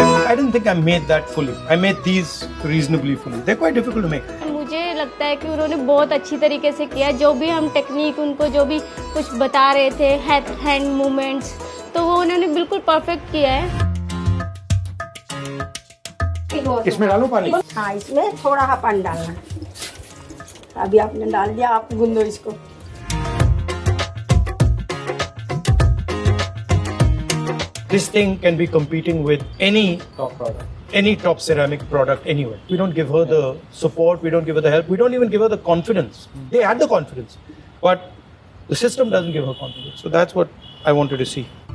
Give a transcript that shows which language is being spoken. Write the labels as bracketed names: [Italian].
[English] I didn't think I made that fully. I made these reasonably fully. They're quite difficult to make. [Hindi] मुझे लगता है कि उन्होंने बहुत अच्छी तरीके से किया, जो भी हम टेक्निक उनको जो भी कुछ बता रहे थे, हैंड मूवमेंट्स, तो वो उन्होंने बिल्कुल परफेक्ट किया है। इसमें डालो पानी। हाँ, इसमें थोड़ा सा पानी डालना। अभी आपने डाल दिया, आप गूंदो इसको। [English] This thing can be competing with any top product, any top ceramic product anywhere. We don't give her the support, we don't give her the help, we don't even give her the confidence. They had the confidence, but the system doesn't give her confidence. So that's what I wanted to see.